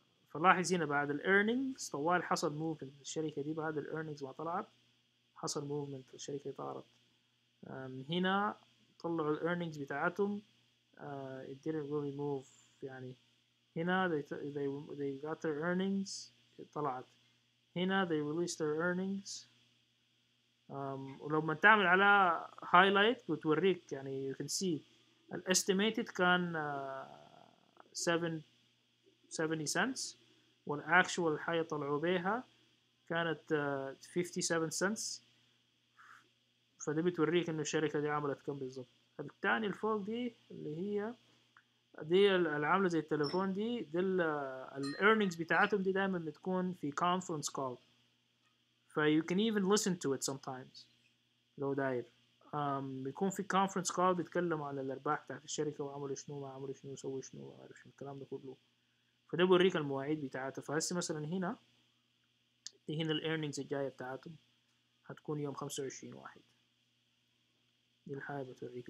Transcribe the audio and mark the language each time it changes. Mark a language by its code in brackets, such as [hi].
[ar] فلاحظ هنا بعد الايرنينجز طوال حصل موفمنت الشركه دي. بعد الايرنينجز ما طلعت حصل موفمنت الشركه طارت. هنا طلعوا الايرنينجز بتاعتهم [en] it didn't really move. [ar] يعني هنا [en] they got their earnings [ar] طلعت. هنا [en] they released their earnings. [ar] ولما تعمل على highlight بتوريك يعني [en] you can see estimated [ar] كان [en] 70 cents [ar] والactual حاجة طلعوا بيها كانت [en] 57 cents. [ar] فدي بتوريك انه الشركة دي عملت كم بالضبط. الثاني الفوق دي اللي هي دي العامله زي التليفون دي الايرنينجز بتاعتهم دي دايما بتكون في [en] conference call. you can even listen to it sometimes [ar] لو داير. بيكون في [en] conference call [ar] بيتكلموا على الارباح بتاعت الشركه وعملوا شنو ما عملوا شنو سووا شنو ما عارف شنو الكلام ده كله. فده بوريك المواعيد بتاعتها. فهسه مثلا هنا الايرنينجز الجايه بتاعتهم هتكون يوم 25/1. دي الحاجه بتوريك.